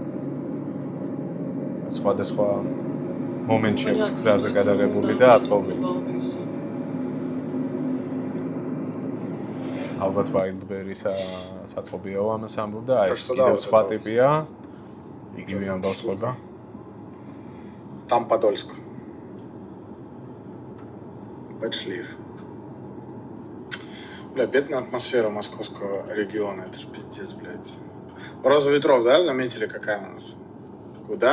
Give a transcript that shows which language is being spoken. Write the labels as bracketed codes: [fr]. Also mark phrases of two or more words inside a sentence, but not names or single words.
[ka] სხვადასხვა მომენტში აქვს გზაზე გადაღებული და აწყობილი ალბათ ვაილდბერის საწყობიაო ამას ამბობდა აი ეს კიდევ სხვა ტიპია იგივე ამბავს ყვება [ru] там Подольск Подшлиф. Бля, бедная атмосфера московского региона, это ж пиздец, блядь. Роза ветров, да, заметили, какая у нас? Куда?